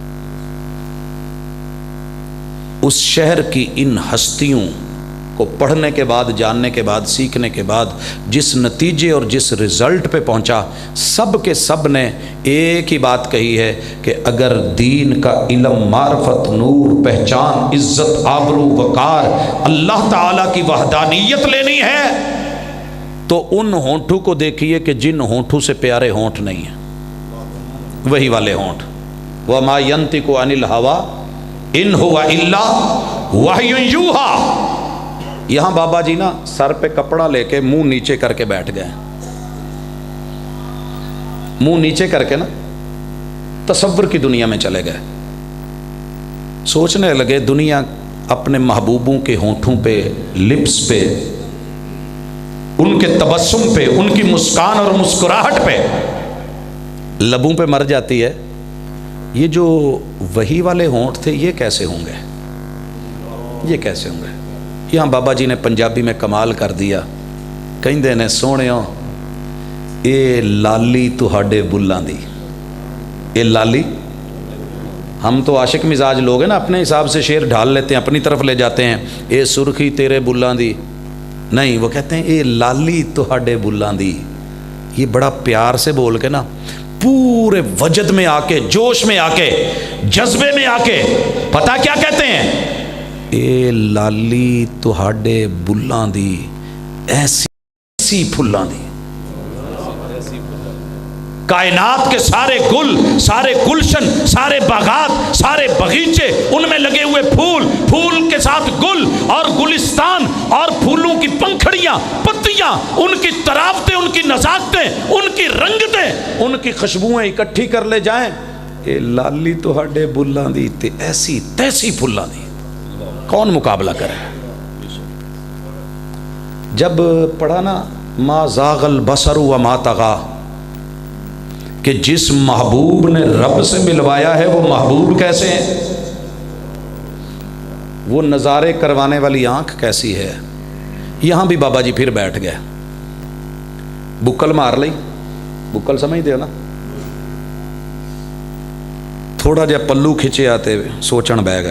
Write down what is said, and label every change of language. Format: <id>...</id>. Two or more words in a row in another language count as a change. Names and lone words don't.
<ur>اس شہر کی ان ہستیوں کو پڑھنے کے بعد، جاننے کے بعد، سیکھنے کے بعد جس نتیجے اور جس رزلٹ پہ پہنچا، سب کے سب نے ایک ہی بات کہی ہے کہ اگر دین کا علم، معرفت، نور، پہچان، عزت، آبرو، وقار، اللہ تعالیٰ کی وحدانیت لینی ہے تو ان ہونٹوں کو دیکھیے کہ جن ہونٹوں سے پیارے ہونٹ نہیں ہیں، وہی والے ہونٹ۔</ur> <ar>وَمَا يَنْطِقُ عَنِ الْهَوَىٰ إِنْ هُوَ إِلَّا وَحْيٌ يُوحَىٰ۔</ar> <ur>یہاں بابا جی نا سر پہ کپڑا لے کے منہ نیچے کر کے بیٹھ گئے، منہ نیچے کر کے نا تصور کی دنیا میں چلے گئے، سوچنے لگے دنیا اپنے محبوبوں کے ہونٹوں پہ، لپس پہ، ان کے تبسم پہ، ان کی مسکان اور مسکراہٹ پہ، لبوں پہ مر جاتی ہے، یہ جو وہی والے ہونٹ تھے یہ کیسے ہوں گے، یہ کیسے ہوں گے؟ یہاں بابا جی نے پنجابی میں کمال کر دیا،</ur> <pa>کہندے نے سونیو اے لالی تہاڈے بلاں دی، اے لالی،</pa> <ur>ہم تو عاشق مزاج لوگ ہیں نا، اپنے حساب سے شعر ڈھال لیتے ہیں، اپنی طرف لے جاتے ہیں،</ur> <pa>اے سرخی تیرے بلاں دی،</pa> <ur>نہیں، وہ کہتے ہیں</ur> <pa>اے لالی تہاڈے بلاں دی۔</pa> <ur>یہ بڑا پیار سے بول کے نا پورے وجد میں آ کے، جوش میں آ کے، جذبے میں آ کے، پتہ کیا کہتے ہیں؟</ur> <pa>اے لالی تہاڈے بلاں دی، ایسی پھلاں دی،</pa> <ur>کائنات کے سارے گل، سارے گلشن، سارے باغات، سارے باغیچے، ان میں لگے ہوئے پھول، پھول کے ساتھ گل اور گلستان اور پھولوں کی پنکھڑیاں، پتیاں، ان کی طراوتیں، ان کی نزاکتیں، ان کی رنگتیں، ان کی خوشبوئیں اکٹھی کر لے جائیں،</ur> <pa>اے لالی تو ہڈے بلاں دی تے ایسی تیسی پھلاں دی،</pa> <ur>کون مقابلہ کرے؟ جب پڑھا نا</ur> <ar>ما زاغ البصر وما طغی،</ar> <ur>کہ جس محبوب نے رب سے ملوایا ہے وہ محبوب کیسے ہیں، وہ نظارے کروانے والی آنکھ کیسی ہے۔ یہاں بھی بابا جی پھر بیٹھ گئے،</ur> <pa>بکل مار لئی،</pa> <ur>بکل سمجھتے ہو نا،</ur> <pa>تھوڑا جا پلو کھچے آتے ہوئے سوچن بہ گئے۔</pa>